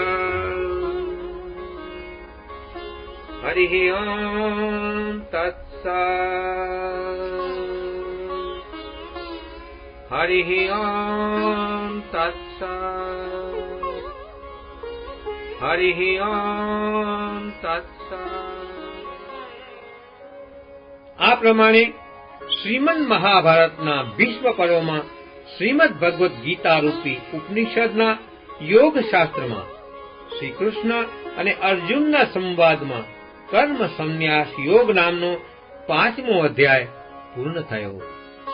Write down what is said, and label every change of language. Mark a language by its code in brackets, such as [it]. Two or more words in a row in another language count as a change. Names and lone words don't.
[sa] हरिः ओम तत्सत्। हरिः ओम तत्सत्। हरिः ओम तत्सत्। [gu] આ પ્રમાણે શ્રીમદ મહાભારતના ભીષ્મ પર્વમાં શ્રીમદ ભગવદ્ ગીતા રૂપી ઉપનિષદના યોગ શાસ્ત્રમાં શ્રી કૃષ્ણ અને અર્જુનના સંવાદમાં કર્મ સંન્યાસ યોગ નામનો 5મો અધ્યાય પૂર્ણ થયો।